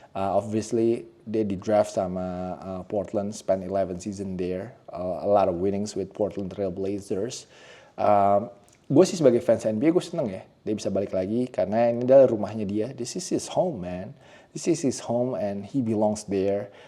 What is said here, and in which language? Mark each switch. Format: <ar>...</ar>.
<en>Obviously dia di draft sama Portland, spend 11 season there. A lot of winnings with Portland Trail Blazers.</en> <id>Gue sih sebagai fans NBA gue seneng ya. Dia bisa balik lagi karena ini adalah rumahnya dia.</id> <en>This is his home man. This is his home and he belongs there.</en>